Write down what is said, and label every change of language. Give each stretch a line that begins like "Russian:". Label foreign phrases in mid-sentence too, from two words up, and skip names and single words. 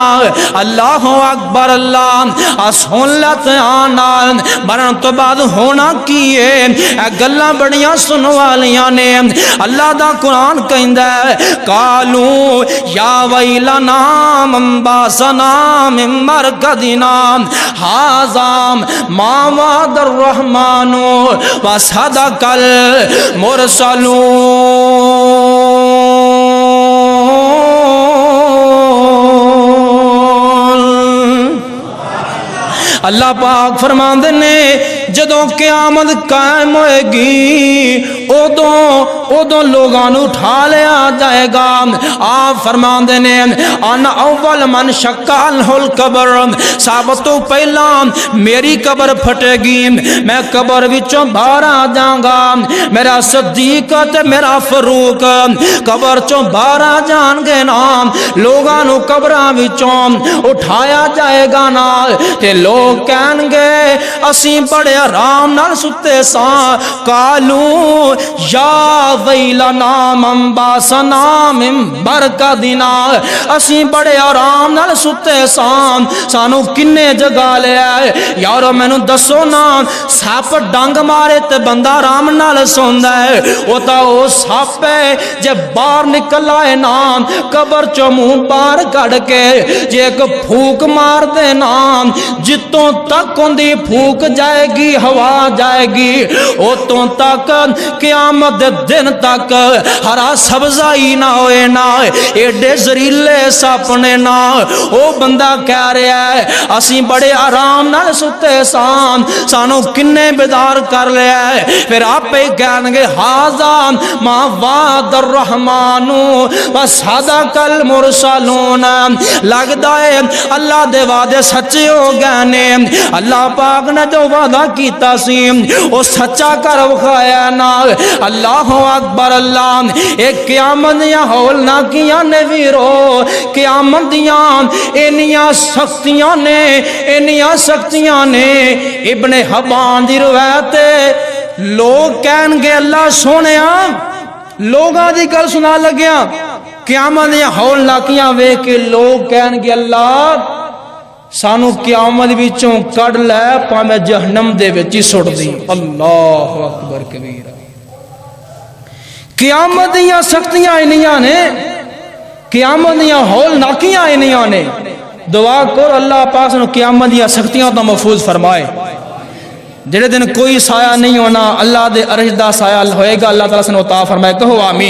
Arabic: اللہ اکبر
Punjabi: اللہ سہولت آنال مرن تو بعد ہونا کیے اے گلاں بڑیاں سن والیاں نے اللہ دا قرآن کہندا ہے
Arabic: قالو یا ویلنا من باسنا من مرقدنا ھذا ما وعد الرحمن وصدق المرسلون۔
Punjabi: اللہ پاک فرماندے نے جدوں قیامت قائم ہوئے گی ادوں لوگاں نو اٹھا لیا جائے گا۔ آپ فرماندے نے
Arabic: انا اول من شقال القبر،
Punjabi: سب تو پہلا میری قبر پھٹے گی، میں قبر وچوں باہر آ جاؤں گا، میرا صدیق تے میرا فاروق قبر چوں باہر آ جان گے نا، لوگاں نو قبراں وچوں اٹھایا جائے گا نا تے لوگ کہن گے اسی بڑے آرام نال ستے ساں،
Arabic: قالو یا ویلنا من باسنا من مرقدنا،
Punjabi: اسی بڑے آرام نال ستے ساں، سانو کنے جگا لیا ہے یارو مینوں دسو نا، سپ ڈنگ مارے تے بندہ آرام نال سوندا ہے، او تا او سپ ہے جے باہر نکل آئے نا قبر چوں منہ باہر کڈ کے جے ایک پھوک مار دے نا جتوں تک اندی پھوک جائے گی ہوا جائے گی اتوں تک قیامت دے دن تک ہرا سبزائی نہ ہوئے نا، ایڈے زریلے سپنے نا۔ او بندہ کہہ رہا ہے اسی بڑے آرام نال ستے سان، سانو کنے بیدار کر لیا ہے، پھر آپ ہی کہن گے
Arabic: ھذا ما وعد الرحمن وصدق المرسلون،
Punjabi: لگدا ہے اللہ دے وعدے سچے ہو گئے نے، اللہ پاک نے جو وعدہ کیتا سی وہ سچا کر وکھایا نا۔
Arabic: اللہ اکبر
Punjabi: اللہ، ایک قیامت دیاں ہولناکیاں نے ویرو، قیامت دیاں انیاں سختیاں نے ابن حبان دی روایت لوگ کہن گے اللہ سونیا لوگاں دی گل سنا لگیا، قیامت دیاں ہولناکیاں ویکھ کے لوگ کہن گے اللہ سانو قیامت وچوں کڈ لے پاویں جہنم دے وچ ہی سٹ دی۔
Arabic: اللہ اکبر کبیرہ،
Punjabi: قیامت دیاں سختیاں انیاں نے، قیامت دیاں ہولناکیاں انیاں نے، دعا کرو اللہ پاک سانو قیامت دیاں سختیاں تو محفوظ فرمائے۔ جڑے دن کوئی سایہ نہیں ہونا اللہ دے عرش دا سایہ ہوئے گا، اللہ تعالیٰ سانو عطا فرمائے، کہو آمین۔